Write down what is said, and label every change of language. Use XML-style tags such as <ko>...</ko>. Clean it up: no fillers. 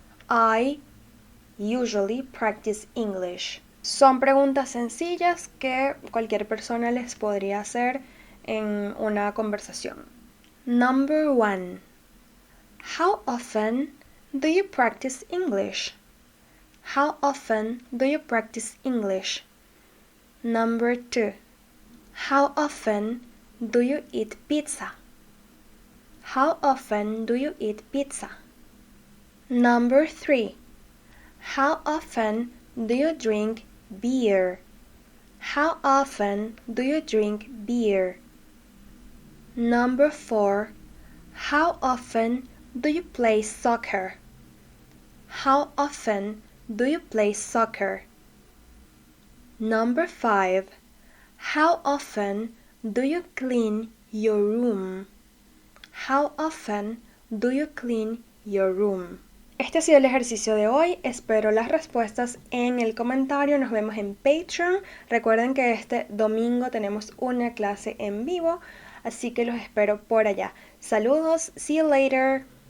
<en>I usually practice English.</en> <es>Son preguntas sencillas que cualquier persona les podría hacer en una conversación.</es> <en>Number 1. How often do you practice English? How often do you practice English? Number 2. How often do you eat pizza? How often do you eat pizza? Number 3. How often do you drink beer? How often do you drink beer? Number 4. How often do you play soccer? How often do you play soccer? Number 5. How often do you clean your room? How often do you clean your room?</en> <es>Este ha sido el ejercicio de hoy. Espero las respuestas en el comentario. Nos vemos en Patreon. Recuerden que este domingo tenemos una clase en vivo, así que los espero por allá. Saludos. See you later.</es>